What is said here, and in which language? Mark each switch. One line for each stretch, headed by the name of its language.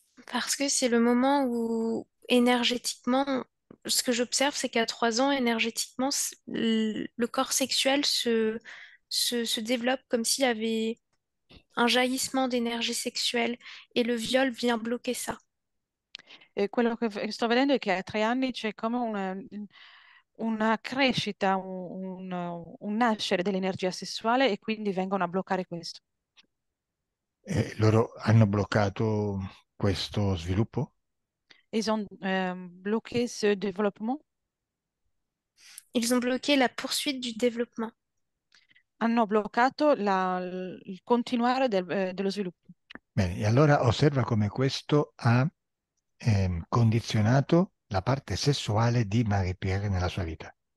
French: Parce que c'est le moment où énergétiquement, ce que j'observe, c'est qu'à 3 ans, énergétiquement, le corps sexuel se développe comme s'il y avait un jaillissement d'énergie sexuelle et le viol vient bloquer ça.
Italian: E quello che sto vedendo è che a 3 anni c'è come una crescita, un nascere dell'energia sessuale e quindi vengono a bloccare questo. Loro hanno bloccato questo sviluppo?
French: Ils ont bloqué ce développement, Ils ont bloqué la poursuite du développement.
Italian: hanno bloccato il continuare dello sviluppo. Bene, e allora osserva come questo ha condizionato la parte sessuale di Marie-Pierre nella sua vita.